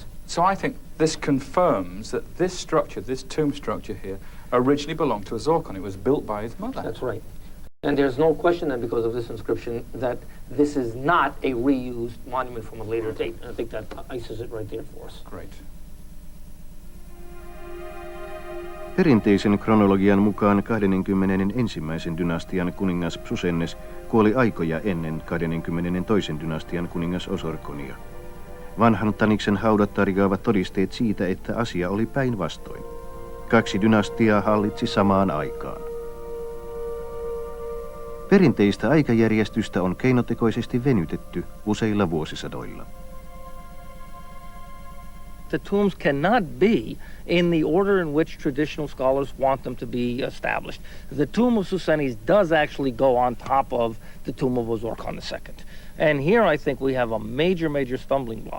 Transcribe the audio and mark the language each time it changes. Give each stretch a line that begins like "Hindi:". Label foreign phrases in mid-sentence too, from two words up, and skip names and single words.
English: So I think this confirms that this structure, this tomb structure here, originally belonged to Azorkon. It was built by his mother. That's right. And there's no question then, because of this inscription, that this is not a reused monument from a later date. I think that ices it right there for us. Great.
Finnish: Perinteisen kronologian mukaan 21. dynastian kuningas Psusennes kuoli aikoja ennen 22. dynastian kuningas Osorkonia. Vanhan Taniksen haudat tarjoavat todisteet siitä, että asia oli päinvastoin. 2 dynastiaa hallitsi samaan aikaan. Perinteistä aikajärjestystä on keinotekoisesti venytetty useilla vuosisadoilla.
English: The tombs cannot be in the order in which traditional scholars want them to be established. The tomb of Susenes does actually go on top of the tomb of Azorkon II. And here I think we have a major, major stumbling block.